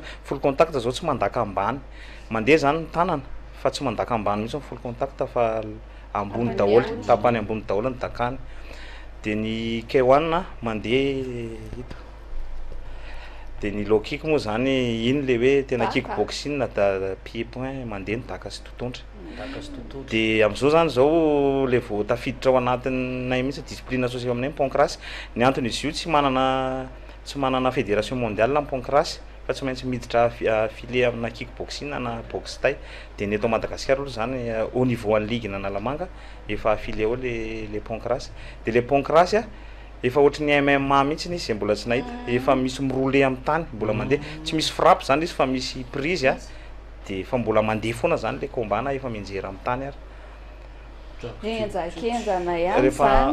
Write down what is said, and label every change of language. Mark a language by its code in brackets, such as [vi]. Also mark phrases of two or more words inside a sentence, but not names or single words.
[en] Full contact [mg] zao tsy mandaka ambany, mandeha zany ny tanana fa tsy mandaka ambany mihitsy [en] full contact [mg] fa ambony daholo, tapany ambony daholo ny dakany. Dia ny K1 mandeha hita. Dia ny [en] low kick [mg] moa zany iny le hoe tena kickboxing da pied point mandeha nidaka sy totohondry. Dia amin'izao zany zao le vao tafiditra ao anatinay mihitsy [fr] discipline associé [mg] aminay Pancras. Ny antony izy io tsy manana [fr] fédération mondiale [mg] ny Pancras fa tsy maintsy miditra affilié amina kickboxing na [fr] boxe tay. [mg] Dia ny eto Madagasikara aloha zany [fr] au niveau en ligue [mg] na Nalamanga efa affilié ao le Pancras. Dia le Pancras efa ohatran'ny MMA mihitsy izy mbola tsy nahita, efa misy miroulé amin'ny tany mbola mandeha, tsy misy frappe zany izy fa misy [fr] prise de [mg] fa mbola mandeha foana zany le combat na efa mianjera amin'ny tany ary enjakenjana ihany zany